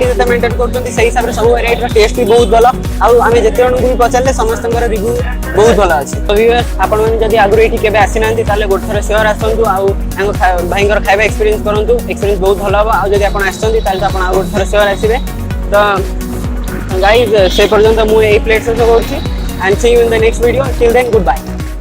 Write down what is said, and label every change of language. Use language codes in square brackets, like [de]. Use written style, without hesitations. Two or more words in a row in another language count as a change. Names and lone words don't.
[or] ଯେଉଁଠା ମେଣ୍ଟେନ କରୁଛନ୍ତି ସହି ହିସାବ ରେ ସବୁ ଭେରାଇଟି ର ଟେଷ୍ଟ ବି ବହୁତ ଭଲ ଆଉ ଆମେ ଯେତେ ଜଣ କୁ ବି ପଚାରିଲେ ସମସ୍ତଙ୍କର ରିଭ୍ୟୁ ବହୁତ ଭଲ ଅଛି ତ ଭ୍ୟୁଅର୍ସ ଆପଣ ମାନେ ଯଦି ଆଗୁ ଏଠି କେବେ ଆସିନାହାନ୍ତି ତାହେଲେ ଗୋଠର ସେୟାର ଆସନ୍ତୁ ଆଉ ଭାଇଙ୍କର ଖାଇବା ଏକ୍ସପିରିଏନ୍ସ କରନ୍ତୁ ଏକ୍ସପିରିଏନ୍ସ ବହୁତ ଭଲ ହୋ ଆଉ ଯଦି ଆପଣ ଆସିଛନ୍ତି ତାହେଲେ ଆପଣ ଆଉ ଗୋଠର ସେୟାର ଆସିବେ ତ ଗାଇଜ ସେ ପର୍ଯ୍ୟନ୍ତ ମୁଁ ଏ ପ୍ଲେଟ ସେ କରୁଛି [en] and see you in the next video till then good bye.